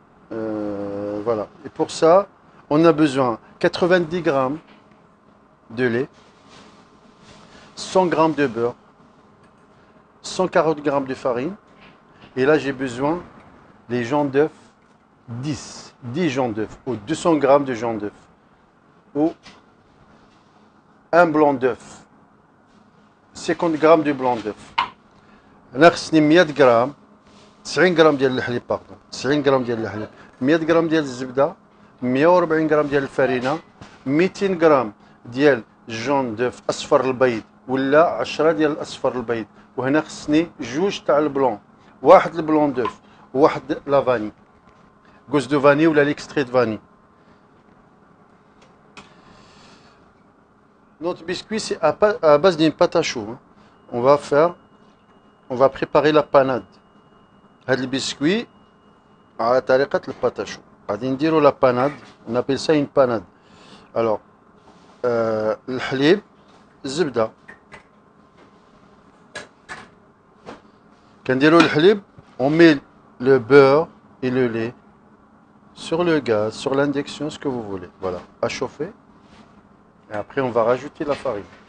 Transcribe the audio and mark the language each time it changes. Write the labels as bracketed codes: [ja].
[fr] Voilà. Et pour ça, on a besoin 90 grammes de lait, 100 grammes de beurre, 140 grammes de farine. Et là, j'ai besoin des jaunes d'œufs, 10 jaunes d'œufs, ou 200 grammes de jaunes d'œufs, ou un blanc d'œuf, 50 grammes de blanc d'œuf. [ar] ناقصني 100 غرام 90 غرام ديال الحليب باردون 90 غرام ديال الحليب 100 غرام ديال الزبده 140 غرام ديال الفرينه 200 غرام ديال جون دوف اصفر البيض ولا 10 ديال الاصفر البيض وهنا خصني جوج تاع البلون واحد البلون دوف وواحد لا فاني غوز دو فاني ولا ليكستري دو فاني. [fr] Notre biscuit c'est à base d'une pâte à choux. On va préparer la panade. [ar] هاد البسكوي على طريقة الباتاشو غادي نديرو لا باناد [fr] on appelle ça une panade. Alors [ar] الحليب الزبدة كنديرو الحليب [fr] on met le beurre et le lait sur le gaz, sur l'induction, ce que vous voulez, voilà, à chauffer et après on va rajouter la farine.